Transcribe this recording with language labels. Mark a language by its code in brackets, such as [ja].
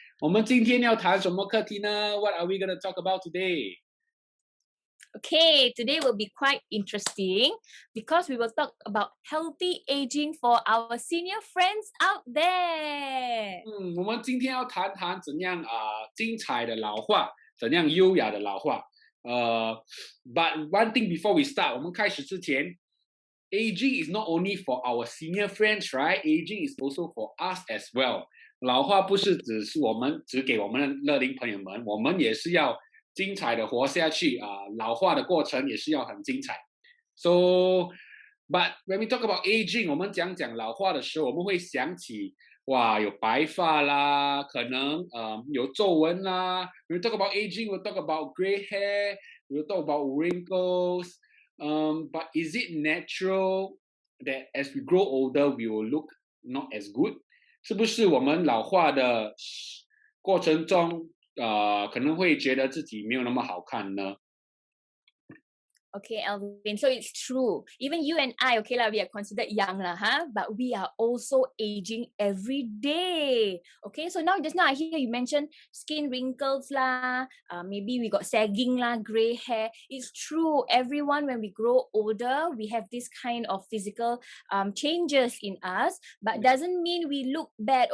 [zh] 我们今天要谈什么课题呢？ [en] What are we going to talk about today? Okay, today will be quite interesting because we will talk about healthy aging for our senior friends out there. [zh] 我们今天要谈谈怎样精彩的老化，怎样优雅的老化。 [en] But one thing before we start， [zh] 我们开始之前 [en] ，aging is not only for our senior friends, right? Aging is also for us as well. [zh] 老化不是只给我们的乐龄朋友们，我们也是要精彩的活下去老化的过程也是要很精彩。 [en] So, but when we talk about aging， [zh] 我们讲老化的时候，我们会想起有白发啦，可能有皱纹啦。 [en] When we talk about aging, we'll talk about gray hair, we'll talk about wrinkles. But is it natural that as we grow older, we will look not as good？ [zh] 是不是我们老化的过程中可能会觉得自己没有那么好看呢？ [en] Okay, Alvin, so it's true. Even you and I, okay lah, we are considered young lah, huh? But we are also aging every day. Okay, so just now I hear you mention skin wrinkles lah, maybe we got sagging lah, gray hair. It's true. Everyone, when we grow older, we have this kind of physical changes in us, but doesn't mean we look bad.